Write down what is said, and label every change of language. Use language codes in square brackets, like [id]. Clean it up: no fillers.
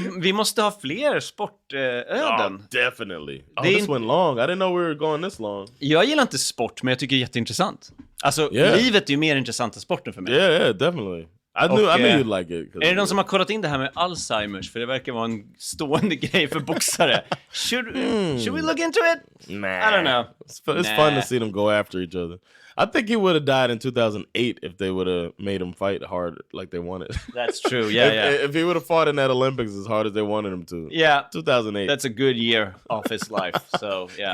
[sv] Vi måste ha fler sportöden. [en] Definitely. This went long. I didn't know we were going this long. [sv] Jag gillar inte sport, men jag tycker det är jätteintressant. Alltså, livet är ju mer intressant än sporten för mig. [en] Yeah, definitely. I knew you'd like it. [sv] Är det någon som har kollat in det här med Alzheimers? För det verkar vara en stående grej för boxare. [en] Should we look into it? Nah. I don't know. It's fun to see them go after each other. I think he would have died in 2008 if they would have made him fight hard like they wanted. That's true, yeah. If he would have fought in that Olympics as hard as they wanted him to. Yeah. 2008. That's a good year of his life. So, yeah.